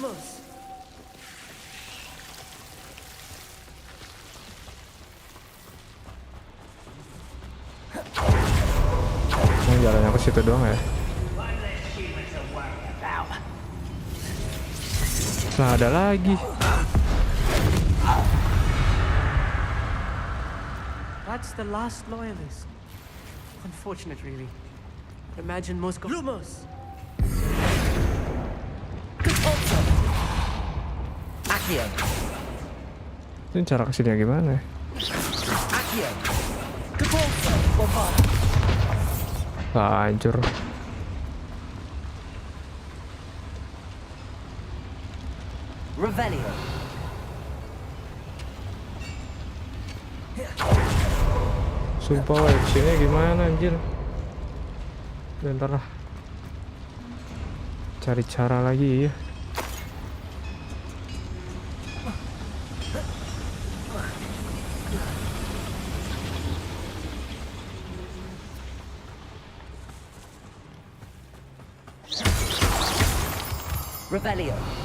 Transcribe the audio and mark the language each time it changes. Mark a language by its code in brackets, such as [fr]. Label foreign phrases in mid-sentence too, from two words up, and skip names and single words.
[id] Oh, jalannya ke situ doang ya? Lah ada lagi. [en] That's the last loyalist. Unfortunate, really. I'd imagine most Lumos. Accio. [id] Ini cara kesini gimana? Accio. Cabolso. Bombard. Hancur. Revelio. Sumpah weh, kesini gimana anjir? Bentar lah. Cari cara lagi ya. Revelio.